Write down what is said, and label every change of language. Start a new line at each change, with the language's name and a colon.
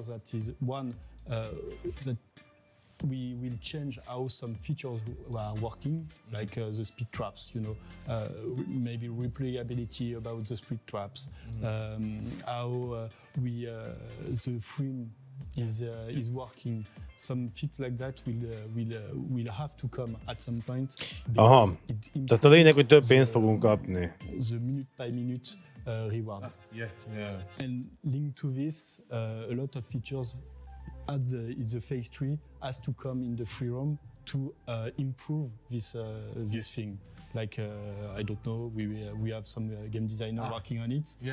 English: That is one that we will change how some features are working, like the speed traps, you know, maybe replayability about the speed traps, how the frame is working. Some fix like that will have to come at some point.
Hungarian: Aha, tehát a lényeg, hogy több pénzt fogunk kapni.
English: The minute by minute reward. Yeah. And linked to this, a lot of features in the phase 3 has to come in the free roam to improve this thing. Like I don't know, we have some game designer working on it.